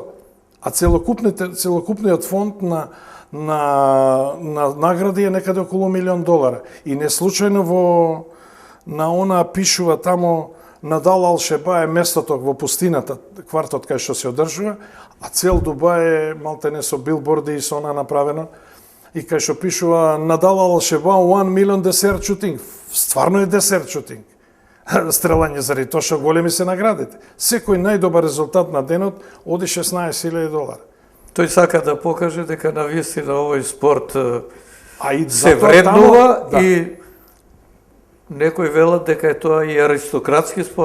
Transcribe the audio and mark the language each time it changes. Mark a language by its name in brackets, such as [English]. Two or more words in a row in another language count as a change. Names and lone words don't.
[Macedonian] А целокупниот фонд на награди е некаде околу $1,000,000. И не случајно на она пишува тамо Надал Ал-Шеба е местото во пустината, квартот кај што се одржува, а цел Дубај е малтене со билборди и со она направено. И кај што пишува Надал Ал-Шеба [English] 1 million dessert shooting. [Macedonian] Стварно е [English] desert shooting. [Macedonian] Стрелање заради тоа што големи се наградите. Секој најдобар резултат на денот оди $16,000. Тој сака да покаже дека навистина овој спорт и се вреднува и некои велат дека е тоа и аристократски спорт.